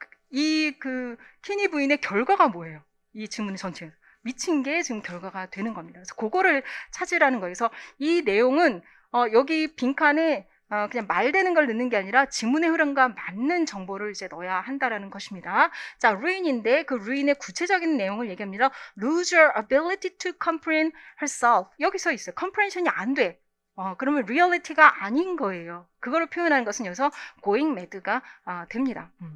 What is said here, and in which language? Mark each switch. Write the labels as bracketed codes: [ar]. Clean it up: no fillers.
[ko] 이 키니 부인의 결과가 뭐예요? 이 지문 전체에서. 미친 게 지금 결과가 되는 겁니다. 그래서 그거를 찾으라는 거예요. 그래서 이 내용은 여기 빈칸에 그냥 말되는 걸 넣는 게 아니라 지문의 흐름과 맞는 정보를 이제 넣어야 한다라는 것입니다. 자, ruin인데 그 ruin의 구체적인 내용을 얘기합니다. [en] lose your ability to comprehend herself. [ko] 여기 서 있어요. comprehension이 안 돼. 그러면 reality가 아닌 거예요. 그거를 표현하는 것은 여기서 [en] going mad [ko] 가 됩니다.